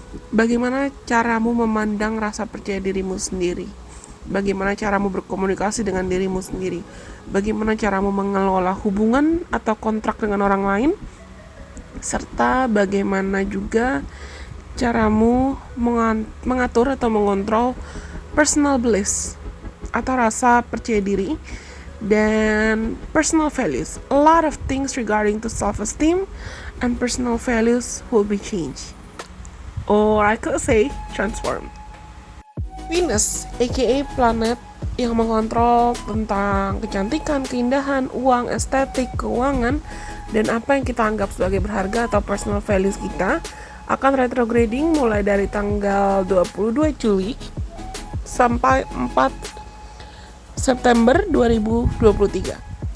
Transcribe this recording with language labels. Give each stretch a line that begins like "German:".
Indonesian: bagaimana caramu memandang rasa percaya dirimu sendiri, bagaimana caramu berkomunikasi dengan dirimu sendiri, bagaimana caramu mengelola hubungan atau kontrak dengan orang lain, serta bagaimana juga caramu mengatur atau mengontrol personal beliefs atau rasa percaya diri dan personal values.
English: A lot of things regarding to self-esteem and personal values will be changed, or I could say transformed.
Indonesian: Venus, aka planet yang mengontrol tentang kecantikan, keindahan, uang, estetik, keuangan, dan apa yang kita anggap sebagai berharga atau personal values kita, akan retrograding mulai dari tanggal 22 Juli sampai 4 September 2023.